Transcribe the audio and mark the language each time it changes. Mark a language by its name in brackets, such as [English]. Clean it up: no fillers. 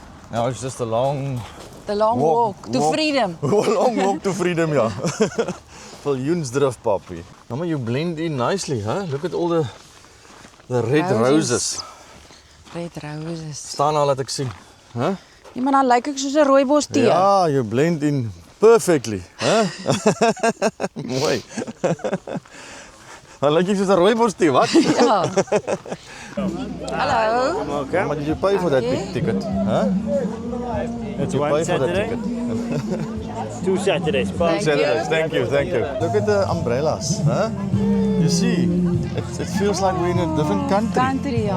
[English] Now it's just a long The long walk to freedom. long walk to freedom, ja. Viljoensdrif, papi. Mama, you blend in nicely, huh? Look at all the red roses. Red roses. [Afrikaans] Staan al, laat ek sien. Huh? Ja, maar dan lyk ek soos 'n rooibos tee. [English] Ja, you blend in perfectly, huh? [Afrikaans] Mooi. Dan lyk jy soos 'n rooibos tee, wat? Ja. Hallo. [English] Okay. Mama, did you pay for that big ticket? Huh? Did you pay for that ticket? 2 Saturdays. Saturdays. Thank you. Look at the umbrellas, huh? You see, it feels like we're in a different country. Country, ja.